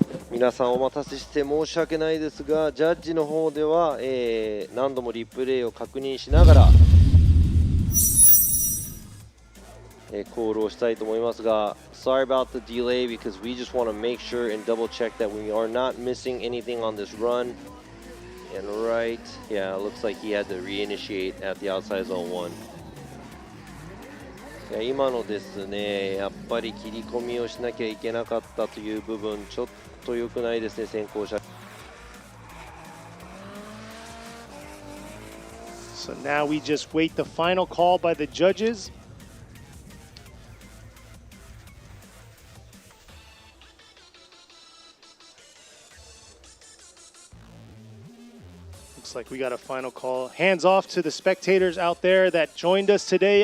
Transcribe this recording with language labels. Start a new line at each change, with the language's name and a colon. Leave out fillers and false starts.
Japanese: Minasan, 皆さんお待たせして申し訳ないですが、ジャッジの方では、何度もリプレイを確認しながら、コールをしたいと思いますが、
English: Sorry about the delay because we just want to make sure and double check that we are not missing anything on this run. And right, yeah, it looks like he had to reinitiate at the outside zone 1.
Japanese: いや今のですね、やっぱり切り込みをしなきゃいけなかったという部分、ちょっと良くないですね、先行者。
English: So now we just wait the final call by the judges. Looks like we got a final call. Hands off to the spectators out there that joined us today.